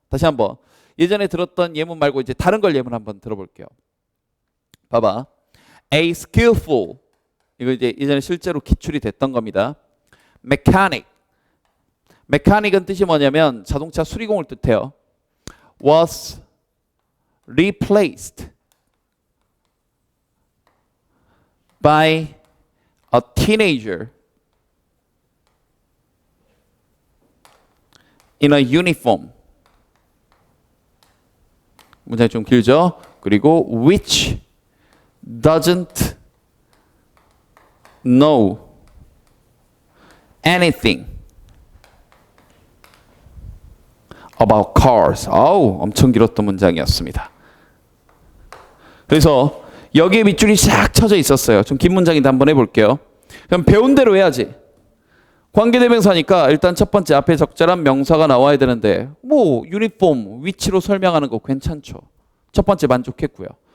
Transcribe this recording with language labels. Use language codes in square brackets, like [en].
[ko] 다시 한번 예전에 들었던 예문 말고 이제 다른 걸 예문 한번 들어볼게요. 봐봐. [en] A skillful, [ko] 이거 이제 예전에 실제로 기출이 됐던 겁니다. [en] mechanic. [ko] mechanic은 뜻이 뭐냐면 자동차 수리공을 뜻해요. [en] was replaced by a teenager in a uniform. [ko] 문장이 좀 길죠? 그리고 [en] which doesn't know anything about cars. [ko] 아우, 엄청 길었던 문장이었습니다. 그래서 여기에 밑줄이 싹 쳐져 있었어요. 좀 긴 문장인데 한번 해볼게요. 그럼 배운 대로 해야지. 관계대명사니까 일단 첫 번째 앞에 적절한 명사가 나와야 되는데 뭐 유니폼, 위치로 설명하는 거 괜찮죠. 첫 번째 만족했고요.